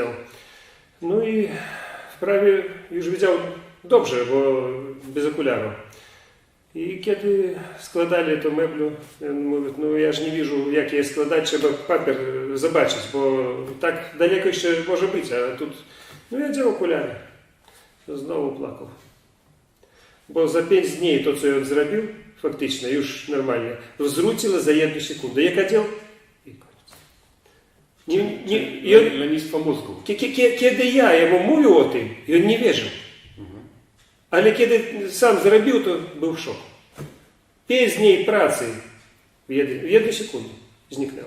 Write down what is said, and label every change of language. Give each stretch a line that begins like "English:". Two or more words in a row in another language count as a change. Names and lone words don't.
Polish: No i wprawie już widział dobrze, bo bez okularów. I kiedy składali to meblu, on mówi, no ja ж nie widzę, jak je składać, trzeba papier zobaczyć, bo tak daleko jeszcze może być, a тут, no ja działał okulary. Znowu płakał. Bo
Ukrainian: за 5 днів то, що він зробив, фактично,
Polish: już normalnie, wzruszyło za 1 sekundę. Jak oddział? I koniec. Lenistwo mózgu. Kiedy ja jemu mówił o tym, on nie wierzył. Ale kiedy sam zrobił, to był w szoku. 5 dni pracy w 1 sekundę zniknęło.